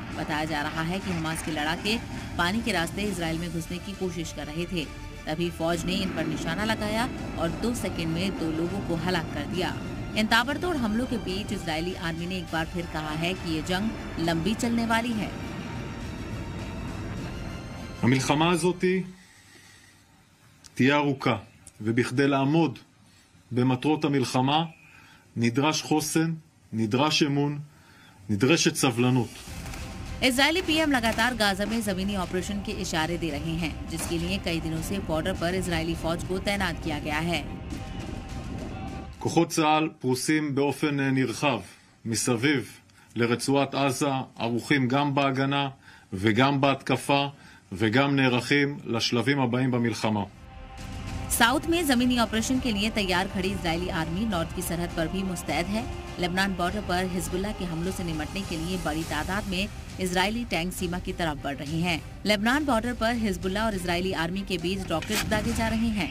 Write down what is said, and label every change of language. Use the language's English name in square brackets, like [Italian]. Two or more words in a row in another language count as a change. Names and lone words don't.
[Hindi] बताया जा रहा है कि हमास के लड़ाके पानी के रास्ते इजराइल में घुसने की कोशिश कर रहे थे। तभी फौज ने इन पर निशाना लगाया और 2 सेकंड में 2 लोगों को हलाक कर दिया। इन ताबड़तोड़ हमलों के बीच इजरायली आर्मी ने एक बार फिर कहा है कि ये जंग लंबी चलने वाली है। [Hebrew] המלחמה הזאת תהיה ארוכה, ובכדי לעמוד במטרות המלחמה נדרש חוסן, נדרש אמון, נדרשת סבלנות. [Hindi] इजरायली पीएम लगातार गाजा में जमीनी ऑपरेशन के इशारे दे रहे हैं, जिसके लिए कई दिनों से बॉर्डर पर इजरायली फौज को तैनात किया गया है। [Hebrew] כוחות צה"ל פרוסים באופן נרחב מסביב לרצועת עזה, ערוכים גם בהגנה וגם בהתקפה וגם נערכים לשלבים הבאים במלחמה. [Hindi] साउथ में जमीनी ऑपरेशन के लिए तैयार खड़ी इजरायली आर्मी नॉर्थ की सरहद पर भी मुस्तैद है। लेबनान बॉर्डर पर हिजबुल्लाह के हमलों से निपटने के लिए बड़ी तादाद में इजरायली टैंक सीमा की तरफ बढ़ रहे हैं। लेबनान बॉर्डर पर हिजबुल्लाह और इजरायली आर्मी के बीच रॉकेट दागे जा रहे हैं।